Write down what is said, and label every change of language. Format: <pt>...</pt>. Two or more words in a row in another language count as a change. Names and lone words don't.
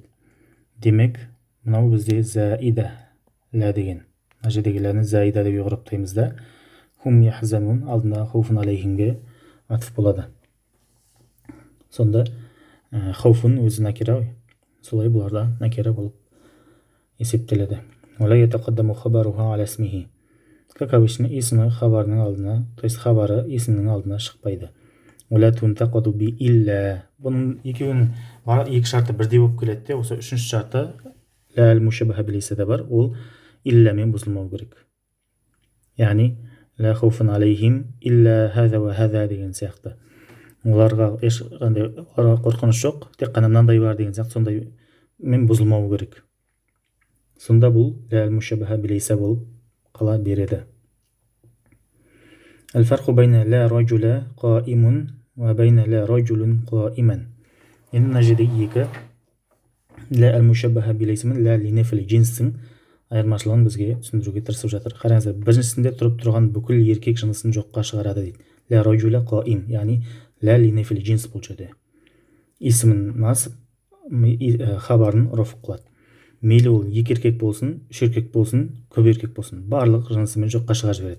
<kk>Демек, мынау бізде заида ла деген. Мына жердегі ләні заида деп ұғырыптаймыз да.</kk> <ar>هم يحزنون</ar> <kk>алдында</kk> <ar>خوف عليهم</ar> <kk>атф болады. Сонда хауфун өзі накира ғой. Солай бұларда накира болып есептеледі.</kk> <ar>ولا يتقدم خبرها على اسمها.</ar> <ru>Как обычно,</ru> <kk>исмі хабарының алдына,</kk> <ru>то есть</ru> <kk>хабары исмінің алдына шықпайды.</kk> <ar>ولا تنتقض بإلا.</ar> <kk>Бұның екеуінің екі шарты бірдей болып келеді. Осы үшінші шарты</kk> <ar>لا المشبهة بليس</ar> <kk>да бар, ол иллямен бұзылмау керек. Яғни</kk> <ar>لا خوف عليهم إلا هذا وهذا</ar> <kk>деген сияқты. Оларға ешқандай қорқыныш жоқ, тек қана мынандай бар деген сияқты, сондай мен бұзылмау керек. Сонда бұл</kk> <ar>لا مشبهة بليس</ar> <kk>болып қала береді.</kk> <ar>الفرق بين لا رجل قائم وبين لا رجل قائما.</ar> <kk>Енді мына жерде екі</kk> <ar>لا المشبهة بليس</ar> <kk>мен</kk> <ar>لا لنفي الجنس</ar> <kk>айырмашылығын бізге түсіндіруге тырысып жатыр. Қараңыздар, біріншісінде тұрып тұрған бүкіл еркек жынысын жоққа шығарады дейді.</kk> <ar>لا رجل قائم,</ar> <kk>яғни</kk> <ar>لا لنفي الجنس</ar> <kk>бұл жерде. Исімін насып, хабарын роф қылады. Мейлі ол екі еркек болсын, үш еркек болсын, көп еркек болсын, барлық жынысымен жоққа шығарып жібереді.</kk>